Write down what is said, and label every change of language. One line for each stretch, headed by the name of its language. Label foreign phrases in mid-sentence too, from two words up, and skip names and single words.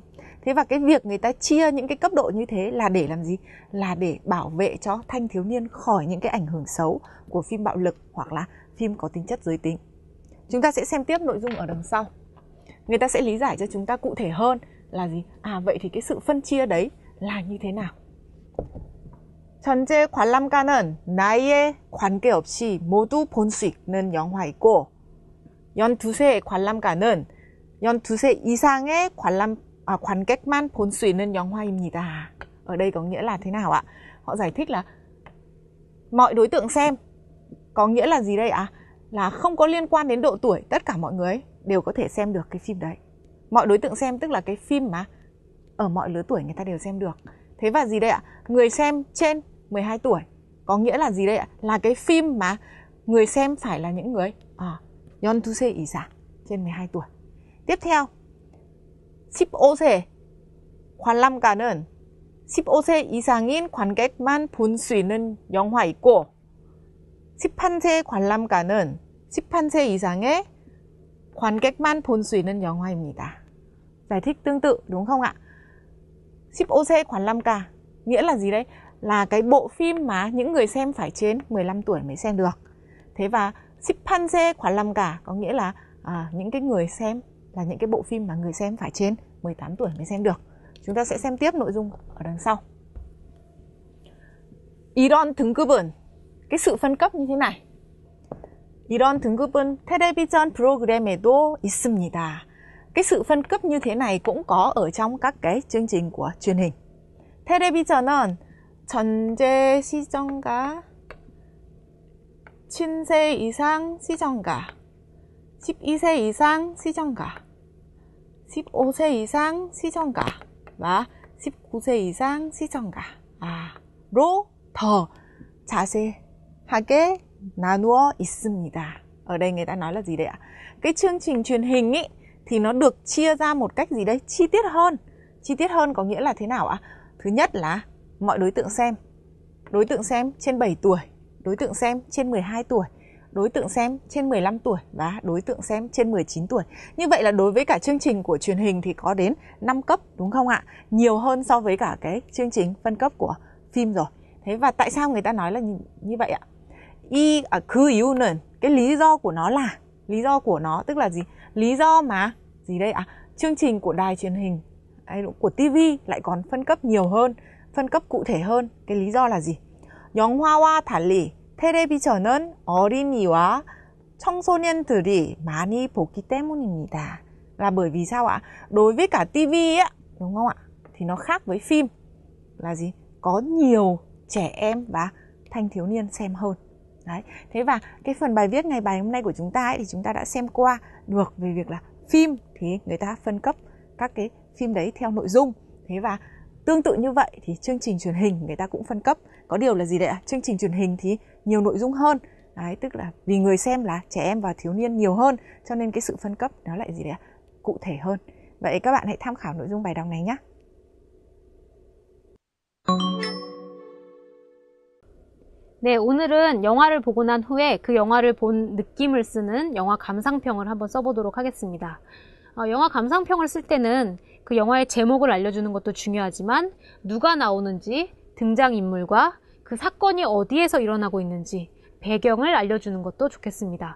Vietnamese: Thế và cái việc người ta chia những cái cấp độ như thế là để làm gì? Là để bảo vệ cho thanh thiếu niên khỏi những cái ảnh hưởng xấu của phim bạo lực hoặc là phim có tính chất giới tính. Chúng ta sẽ xem tiếp nội dung ở đằng sau. Người ta sẽ lý giải cho chúng ta cụ thể hơn là gì? Vậy thì cái sự phân chia đấy là như thế nào?
Korean: 전체 관람가는 나이에 관계없이 모두 볼 수 있는 영화이고 12세 관람가는 12세 이상의 관객만 볼 수 있는 영화입니다.
Vietnamese: Ở đây có nghĩa là thế nào ạ? Họ giải thích là mọi đối tượng xem. Có nghĩa là gì đây ạ? là không có liên quan đến độ tuổi, tất cả mọi người đều có thể xem được cái phim đấy. Mọi đối tượng xem tức là cái phim mà ở mọi lứa tuổi người ta đều xem được. Thế và gì đây ạ? Người xem trên 12 tuổi có nghĩa là gì đây ạ? Là cái phim mà người xem phải là những người
Korean: 연두세 이상,
Vietnamese: trên 12 tuổi. Tiếp theo,
Korean: 15세 관람가는 15세 이상인 관객만 볼 수 있는 영화 있고 18세 관람가는 18세 이상의 관객만 볼 수 있는 영화입니다.
Vietnamese: Giải thích tương tự đúng không ạ?
Korean: 15세 관람가
Vietnamese: nghĩa là gì đấy? Là cái bộ phim mà những người xem phải trên 15 tuổi mới xem được. Thế và
Korean: 18세 관람가
Vietnamese: có nghĩa là những cái người xem là những cái bộ phim mà người xem phải trên 18 tuổi mới xem được. Chúng ta sẽ xem tiếp nội dung ở đằng sau.
Korean: 이런 등급은,
Vietnamese: cái sự phân cấp như thế này.
Korean: 이런 등급은 텔레비전 프로그램에도 있습니다.
Vietnamese: Cái sự phân cấp như thế này cũng có ở trong các cái chương trình của truyền hình.
Korean: 텔레비전은 전체 시청가, 7세 이상 시청가, 12세 이상 시청가, 15세 이상 시청가 và 19세 이상 시청가로 더 자세하게 나누어 있습니다.
Vietnamese: Ở đây người ta nói là gì đấy ạ? Cái chương trình truyền hình ý, thì nó được chia ra một cách gì đấy chi tiết hơn. Chi tiết hơn có nghĩa là thế nào ạ? Thứ nhất là mọi đối tượng xem. Đối tượng xem trên 7 tuổi, đối tượng xem trên 12 tuổi, đối tượng xem trên 15 tuổi và đối tượng xem trên 19 tuổi. Như vậy là đối với cả chương trình của truyền hình thì có đến 5 cấp đúng không ạ? Nhiều hơn so với cả cái chương trình phân cấp của phim rồi. Thế và tại sao người ta nói là như vậy ạ? 그 이유는, cái lý do của nó là, lý do của nó tức là gì? Lý do mà gì đây ạ? Chương trình của đài truyền hình, của TV lại còn phân cấp nhiều hơn, phân cấp cụ thể hơn. Cái lý do là gì?
Korean: 영화와 달리 텔레비전은 어린이와 청소년들이 많이 보기 때문입니다.
Vietnamese: Là bởi vì sao ạ? Đối với cả TV á, đúng không ạ? Thì nó khác với phim là gì? Có nhiều trẻ em và thanh thiếu niên xem hơn. Đấy. Thế và cái phần bài viết ngày bài hôm nay của chúng ta ấy, thì chúng ta đã xem qua được về việc là phim thì người ta phân cấp các cái phim đấy theo nội dung. Thế và tương tự như vậy thì chương trình truyền hình người ta cũng phân cấp. Có điều là gì đấy ạ? Chương trình truyền hình thì nhiều nội dung hơn. Đấy, tức là vì người xem là trẻ em và thiếu niên nhiều hơn, cho nên cái sự phân cấp nó lại gì đấy ạ? Cụ thể hơn. Vậy các bạn hãy tham khảo nội dung bài đọc này nhé.
Korean: 네, 오늘은 영화를 보고 난 후에 그 영화를 본 느낌을 쓰는 영화 감상평을 한번 써보도록 하겠습니다. 영화 감상평을 쓸 때는 그 영화의 제목을 알려주는 것도 중요하지만 누가 나오는지, 등장인물과 그 사건이 어디에서 일어나고 있는지 배경을 알려주는 것도 좋겠습니다.